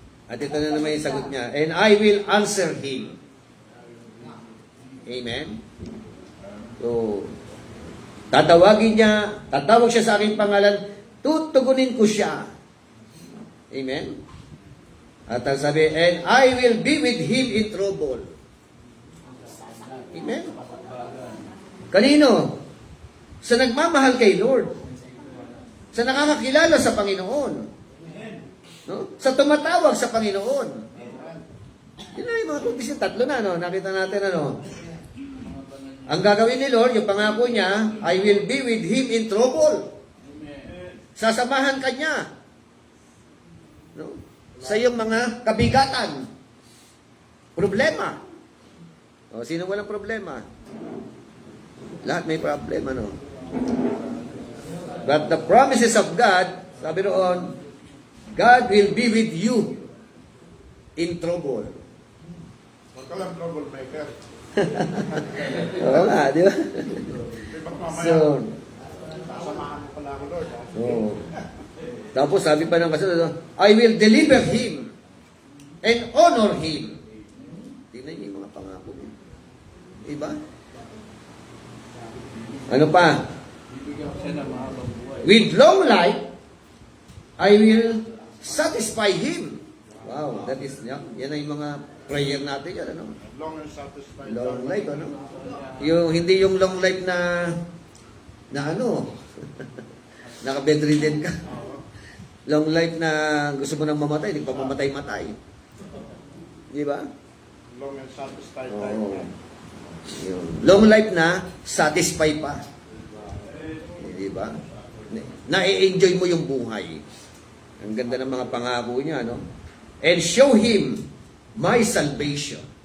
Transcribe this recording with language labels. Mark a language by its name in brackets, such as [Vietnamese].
[Filipino] At ito na naman yung sagot niya. [English] And I will answer him. [Filipino] Amen? So, tatawagin niya, tatawag siya sa aking pangalan, tutugunin ko siya. Amen? At ang sabi, [English] and I will be with him in trouble. [Filipino] Amen? Kanino? Sa nagmamahal kay Lord. Sa nakakakilala sa Panginoon. No? Sa tumatawag sa Panginoon. Yun na yung mga kondisyon. Tatlo na, no? Nakita natin, ano? Ang gagawin ni Lord, yung pangako niya, [English] I will be with him in trouble. [Filipino] Sasamahan ka niya. No? Sa iyong mga kabigatan. Problema. O, sino walang problema? Lahat may problema, no? [English] But the promises of God, [Filipino] sabi roon, [English] God will be with you in trouble. [Filipino] Huwag ka lang troublemaker. Oo nga, di ba? Di ba mamaya, So, samahan mo pala ako, Lord. oh. Tapos sabi pa ng kasunod, [English] I will deliver him and honor him. [Filipino] Tingnan niyo yung mga pangako. Diba? Ano pa? Bibigyan ko siya ng mahabang buhay. [English] With long life, I will satisfy him. [Filipino] Wow, that is, yan na yung mga prayer natin yan, ano? [English] Long and satisfied. [Filipino] Long life, ano? Yung, hindi yung long life na ano, naka-bedridden ka. Long life na gusto mo nang mamatay, hindi pa mamatay-matay. Di ba? [English] Long and satisfied [Filipino] Oo. [English] life. [Filipino] Yun. Long life na satisfy pa. Di ba? Na-enjoy mo yung buhay. Ang ganda ng mga pangako niya, no? [English] And show him my salvation.